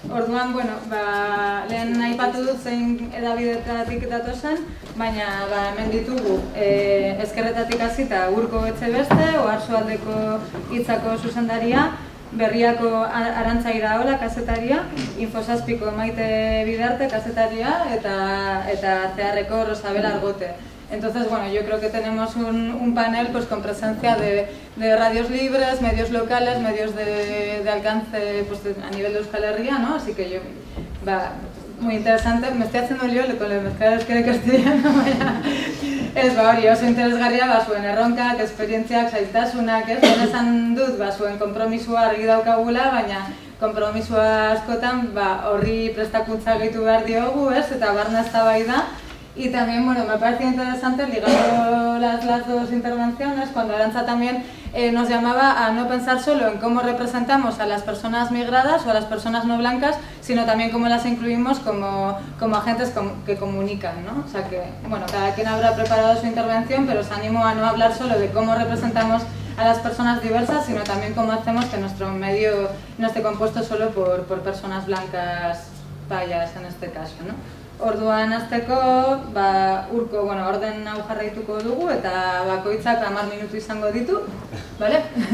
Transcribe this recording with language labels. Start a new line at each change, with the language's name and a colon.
Basque: Orduan, lehen aipatu dut zein edabidetatik datozen, baina hemen ditugu Ezkerretatik hasita Urko Etxebeste, Oarsoaldeko Hitzako zuzendaria, Berriako Arantza Iraola kazetaria, Infosazpiko Maite Bidarte kazetaria eta Zeharreko Rosabel Argote.
Spanish: Entonces, yo creo que tenemos un panel pues, con presencia de radios libres, medios locales, medios de alcance pues, a nivel de Euskal Herria, ¿no? Así que muy interesante. Me estoy haciendo lío con el mezclar euskera castellano,
Basque: ez hori oso interesgarria zuen erronkak, esperientziak, zailtasunak, esan dut zuen konpromisua argi daukagula, baina konpromisua askotan horri prestakuntza gehitu behar diogu, eta barna eztabaida.
Spanish: Y también, me parece interesante, ligando las dos intervenciones, cuando Arantza también nos llamaba a no pensar solo en cómo representamos a las personas migradas o a las personas no blancas, sino también cómo las incluimos como agentes que comunican, ¿no? O sea que, cada quien habrá preparado su intervención, pero os animo a no hablar solo de cómo representamos a las personas diversas, sino también cómo hacemos que nuestro medio no esté compuesto solo por personas blancas payas, en este caso, ¿no?
Basque: Orduan hasteko, Urko, orden hau jarraituko dugu eta bakoitzak 10 minutu izango ditu, bale?